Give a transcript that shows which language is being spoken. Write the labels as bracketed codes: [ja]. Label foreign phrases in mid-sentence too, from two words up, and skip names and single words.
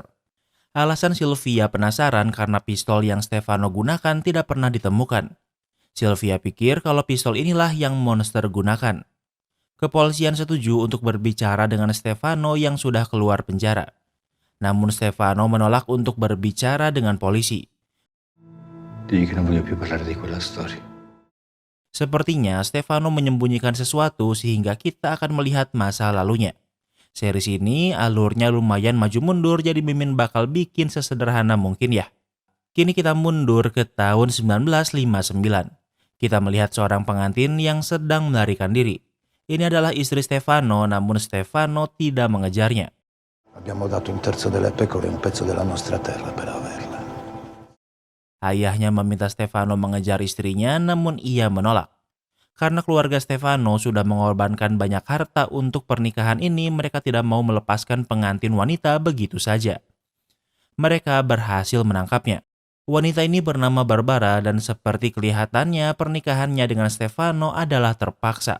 [id] Alasan Sylvia penasaran karena pistol yang Stefano gunakan tidak pernah ditemukan. Sylvia pikir kalau pistol inilah yang monster gunakan. Kepolisian setuju untuk berbicara dengan Stefano yang sudah keluar penjara. Namun Stefano menolak untuk berbicara dengan polisi. [it] Digli che non voglio più parlare di quella storia. [id] Sepertinya Stefano menyembunyikan sesuatu sehingga kita akan melihat masa lalunya. Series ini alurnya lumayan maju mundur, jadi Mimin bakal bikin sesederhana mungkin ya. Kini kita mundur ke tahun 1959. Kita melihat seorang pengantin yang sedang melarikan diri. Ini adalah istri Stefano, namun Stefano tidak mengejarnya. [it] Abbiamo dato un terzo delle pecore e un pezzo della nostra terra per averla. [id] Ayahnya meminta Stefano mengejar istrinya, namun ia menolak. Karena keluarga Stefano sudah mengorbankan banyak harta untuk pernikahan ini, mereka tidak mau melepaskan pengantin wanita begitu saja. Mereka berhasil menangkapnya. Wanita ini bernama Barbara dan seperti kelihatannya pernikahannya dengan Stefano adalah terpaksa.